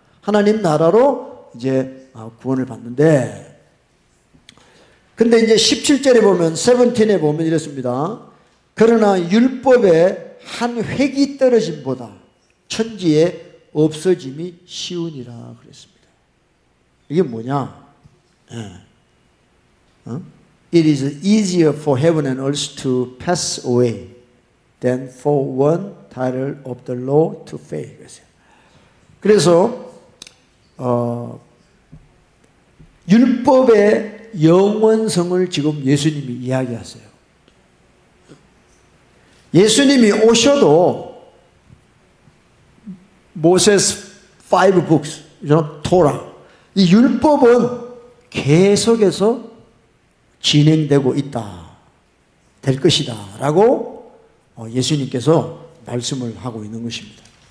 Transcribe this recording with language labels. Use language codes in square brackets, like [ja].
[ko] 하나님 나라로 이제 구원을 받는데, 근데 이제 17절에 보면, 17에 보면 이렇습니다. 그러나 율법의 한 획이 떨어짐보다 천지에 없어짐이 쉬우니라 그랬습니다. 이게 뭐냐? [en] It is easier for heaven and earth to pass away than for one title of the law to fail. [ko] 그래서 율법의 영원성을 지금 예수님이 이야기하세요. 예수님이 오셔도 모세스 5 books, 토라, 이 율법은 계속해서 진행되고 있다, 될 것이다 라고 예수님께서 말씀을 하고 있는 것입니다.